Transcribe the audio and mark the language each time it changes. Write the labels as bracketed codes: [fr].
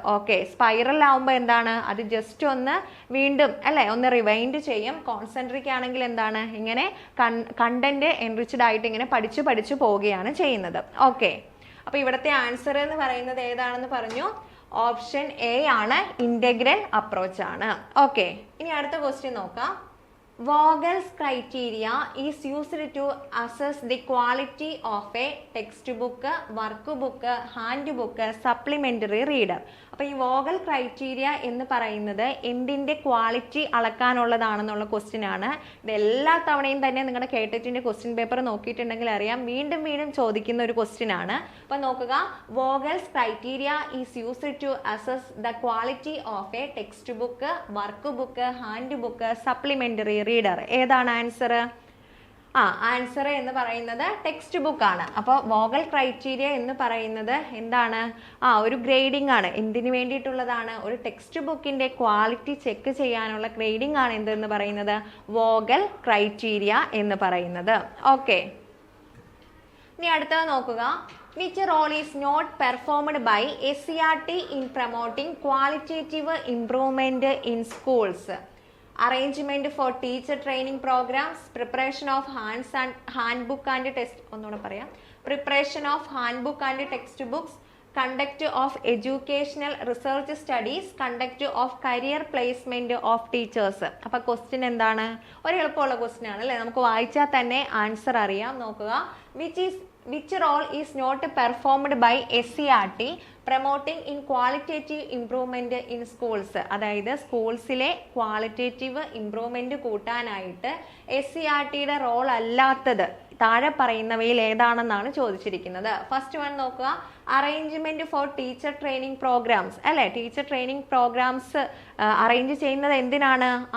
[ml] Okay, spiral ആവുമ്പോൾ എന്താണ് അത് ജസ്റ്റ് ഒന്ന് വീണ്ടും അല്ലെ ഒന്ന് റിവൈൻഡ് ചെയ്യും. കോൺസെൻട്രിക് ആണെങ്കിൽ എന്താണ് ഇങ്ങനെ കണ്ടന്റ് എൻറിച്ച്ഡ് ആയിട്ട് ഇങ്ങനെ പഠിച്ചു പോവുകയാണ് ചെയ്യുന്നത്. ഓക്കെ, അപ്പൊ ഇവിടുത്തെ ആൻസർ എന്ന് പറയുന്നത് ഏതാണെന്ന് പറഞ്ഞു, ഓപ്ഷൻ എ ആണ്, ഇന്റഗ്രൽ അപ്രോച്ച് ആണ്. ഓക്കെ, ഇനി അടുത്ത ക്വസ്റ്റ്യൻ നോക്കാം. [en] Vogel's criteria is used to assess the quality of a textbook, workbook, handbook, supplementary reader. [ml] അപ്പോൾ ഈ വോഗൽ ക്രൈറ്റീരിയ എന്ന് പറയുന്നത് എന്തിൻ്റെ ക്വാളിറ്റി അളക്കാനുള്ളതാണെന്നുള്ള ക്വസ്റ്റ്യൻ ആണ്. ഇത് എല്ലാ തവണയും തന്നെ നിങ്ങളുടെ കേട്ടറ്റിൻ്റെ ക്വസ്റ്റ്യൻ പേപ്പർ നോക്കിയിട്ടുണ്ടെങ്കിൽ അറിയാം, വീണ്ടും ചോദിക്കുന്ന ഒരു ക്വസ്റ്റ്യൻ ആണ്. അപ്പോൾ നോക്കുക, [en] Vogel's criteria is used to assess the quality of a text book, work book, hand book, supplementary reader. [ml] ഏതാണ് ആൻസർ? ആൻസർ എന്ന് പറയുന്നത് ടെക്സ്റ്റ് ബുക്ക് ആണ്. അപ്പോൾ വോഗൽ ക്രൈറ്റീരിയ എന്ന് പറയുന്നത് എന്താണ്? ഒരു ഗ്രേഡിംഗ് ആണ്. എന്തിനു വേണ്ടിയിട്ടുള്ളതാണ്? ഒരു ടെക്സ്റ്റ് ബുക്കിന്റെ ക്വാളിറ്റി ചെക്ക് ചെയ്യാനുള്ള ഗ്രേഡിംഗ് ആണ് എന്തെന്ന് പറയുന്നത് വോഗൽ ക്രൈറ്റീരിയ എന്ന് പറയുന്നത്. ഓക്കെ, ഇനി അടുത്തത് നോക്കുക. [en] Which role is not performed by SCERT in promoting qualitative improvement in schools? Arrangement for teacher training programs, preparation of handbook and test preparation of handbook and textbooks, conduct of educational research studies, conduct of career placement of teachers. [ml] അപ്പോൾ question എന്താണ്? ഒരു എളുപ്പമുള്ള question ആണ് അല്ലേ, നമുക്ക് വായിച്ചാൽ തന്നെ answer അറിയാം. നോക്കുക, [en] which role is not performed by SCERT promoting in qualitative improvement in schools? [ml] അതായത് സ്കൂൾസിലെ ക്വാളിറ്റേറ്റീവ് ഇംപ്രൂവ്മെന്റ് കൂട്ടാനായിട്ട് SCERTയുടെ റോൾ അല്ലാത്തത് താഴെ പറയുന്നവയിൽ ഏതാണെന്നാണ് ചോദിച്ചിരിക്കുന്നത്. ഫസ്റ്റ് വൺ നോക്കുക, [en] arrangement for teacher training programmes [ml] അല്ലെ. ടീച്ചർ ട്രെയിനിങ് പ്രോഗ്രാംസ് അറേഞ്ച് ചെയ്യുന്നത് എന്തിനാണ്?